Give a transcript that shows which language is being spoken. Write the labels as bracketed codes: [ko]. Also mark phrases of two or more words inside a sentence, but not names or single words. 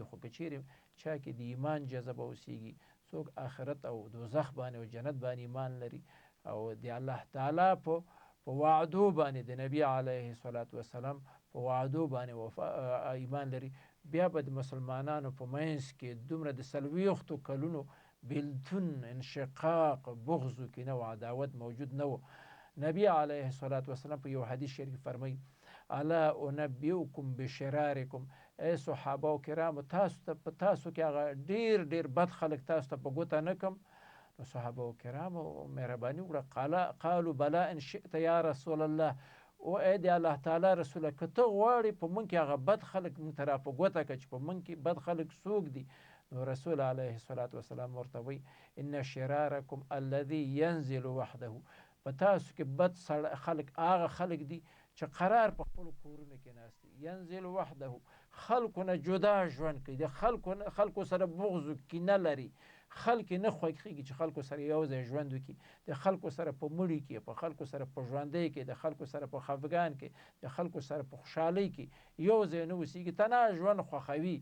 [ps] خو که چیرې چا کې د ایمان جذبه اوسیږي، څوک آخرت او دوزخ باندې او جنت باندې ایمان لري او د الله تعالی په وعدو باندې د نبی علیه الصلاة والسلام په وعدو باندې ایمان لري، بیا به د مسلمانانو په منځ کې دومره د 40 کلونو بیلتون، انشقاق، بغض و کینه او عداوت موجود نه و. نبی [ar] علیه الصلاة والسلام [ps] په یو حدیث شریف فرمایي: [ar] الا انبئکم بشرارکم، [ps] ای صحابه و کرامو تاسو ته په تاسو کې هغه ډیر بد خلک تاسو ته په ګوته نه کم؟ نو صحابه و کرامو مهرباني وکړه، [ar] قالوا بلا ان شئت یا رسول الله، [ps] او ای د الله تعالی رسوله که ته غواړې په موږ کې هغه بد خلک موږ ته را په ګوته کړه چې په موږ کې بد خلک څوک دي. نو رسول [ar] علیه الصلاة والسلام [ps] ورته وایي: [ar] ان شرارکم الذي ينزل وحده، [ps] په تاسو کې بد خلک هغه خلک دي چې قرار په خپلو کورونو کې ناست دي. [ar] ینزل وحده، [ps] خلکو نه جدا ژوند کوي، د خلکو سره بغض و کینه لري، خلک نه خوښېږي چې خلکو سره یو ځای ژوند وکړي، د خلکو سره په مړي کې، په خلکو سره په ژوندۍ کې، د خلکو سره په خفګان کې، د خلکو سره په خوشحالۍ کې یو ځای نه اوسېږي، تنها ژوند خوښوي.